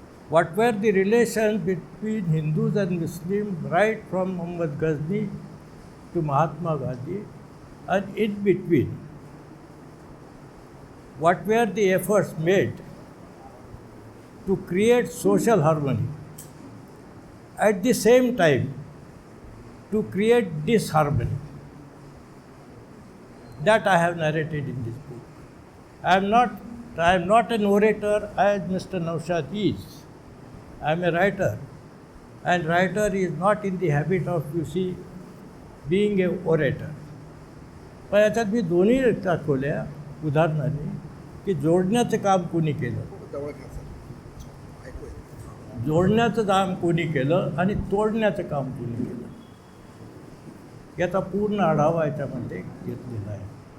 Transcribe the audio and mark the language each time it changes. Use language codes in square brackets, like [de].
[en] What were the relation between Hindus and Muslim right from Mohammed Ghazni to Mahatma Gandhi and in between what were the efforts made to create social harmony, at the same time to create disharmony. That I have narrated in this book. I am not an orator as Mr. Naushad is. I am a writer, and writer is not in the habit of, you see, being a orator. [mr] पण याच्यात मी दोन्ही दाखवल्या उदाहरणाने की जोडण्याचं काम कोणी केलं, जोडण्याचं काम कोणी केलं आणि तोडण्याचं काम कोणी केलं याचा पूर्ण आढावा याच्यामध्ये घेतलेला आहे.